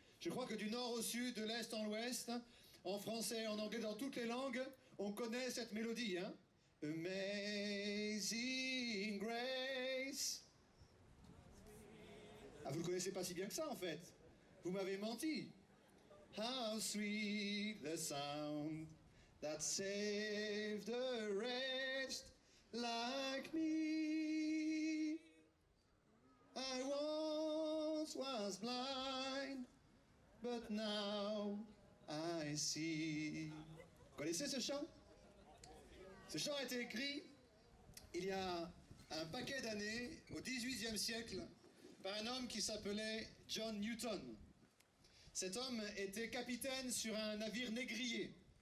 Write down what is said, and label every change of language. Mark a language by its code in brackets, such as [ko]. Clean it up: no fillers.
[fr] Je crois que du nord au sud, de l'est en l'ouest, en français, en anglais, dans toutes les langues, on connaît cette mélodie. Hein? [en] Amazing Grace. [fr] Ah, vous ne le connaissez pas si bien que ça, en fait. Vous m'avez menti. [en] How sweet the sound that saved a wretch like me. I once was blind, but now I see. [fr] Vous connaissez ce chant? Ce chant a été écrit il y a un paquet d'années, au XVIIIe siècle, par un homme qui s'appelait John Newton. Cet homme était capitaine sur un navire négrier.